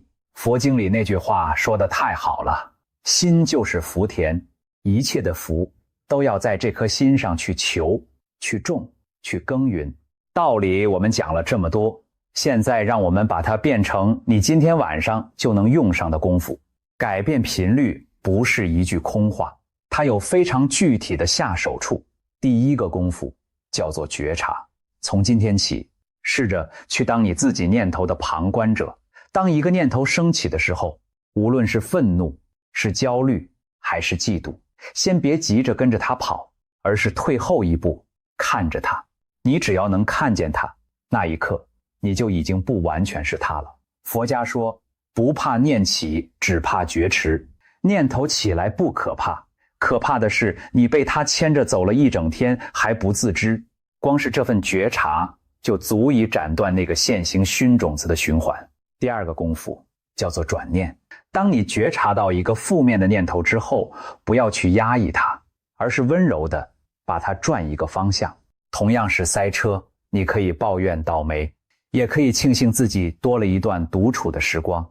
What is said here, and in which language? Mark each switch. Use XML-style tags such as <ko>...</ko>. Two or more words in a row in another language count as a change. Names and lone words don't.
<zh>佛經裡那句話說得太好了，心就是福田，一切的福都要在這顆心上去求、去種、去耕耘。道理我們講了這麼多，現在讓我們把它變成你今天晚上就能用上的功夫。改变頻率不是一句空話，它有非常具體的下手處。第一個功夫叫做覺察。從今天起，試着去當你自己念頭的旁觀者。當一個念頭升起的時候，無論是憤怒、是焦慮還是嫉妒，先別急着跟着它跑，而是退後一步，看着它。你只要能看見它，那一刻你就已經不完全是它了。佛家說，不怕念起，只怕觉遲。念頭起來不可怕，可怕的是你被它牽着走了一整天還不自知。光是這份覺察就足以斬斷那個現行熏種子的循環。第二個功夫叫做轉念。當你覺察到一個負面的念頭之後，不要去壓抑它，而是溫柔地把它轉一個方向。同樣是塞車，你可以抱怨倒霉，也可以慶幸自己多了一段獨處的時光。</zh>